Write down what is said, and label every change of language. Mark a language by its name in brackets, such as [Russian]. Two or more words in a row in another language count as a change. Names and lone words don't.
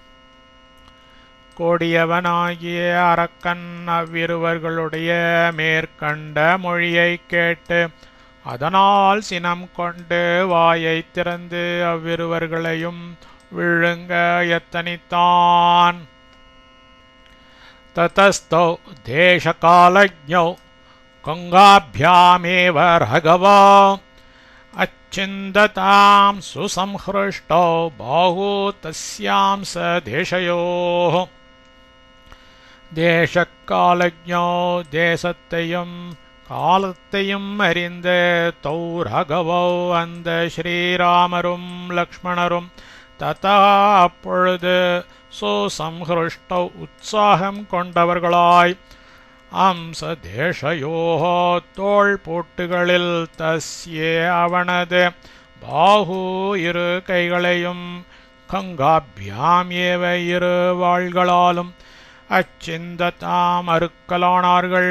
[Tamil] கொடியவனாகிய அரக்கன் அவ்விருவர்களுடைய மேற்கண்ட மொழியை கேட்டு அதனால் சினம் கொண்டு வாயை திறந்து அவ்விருவர்களையும் விழுங்க எத்தனித்தான். [Sanskrit] ततस्तौ देशकालज्ञौ गङ्गाभ्यामेव राघवो अच्छिन्दतां सुसंहृष्टौ बाहू तस्यां स देशयोः. [Tamil] தேசக்காலஜ்ஞோ தேசத்தையும் காலத்தையும் அறிந்த [Sanskrit] तौ राघवो [Tamil] அந்த ஸ்ரீராமரும் லக்ஷ்மணரும் ததா அப்பொழுது சுசம்ஹ்ருஷ்டௌ உற்சாகம் கொண்டவர்களாய் [Sanskrit] अंस देशयोः [Tamil] தோள் பூட்டுகளில் தஸ்யே அவனது பாஹு இரு கைகளையும் [Sanskrit] गङ्गाभ्याम् एव [Tamil] இரு வாள்களாலும் அச்சிந்ததாம் அறுக்கலானார்கள்.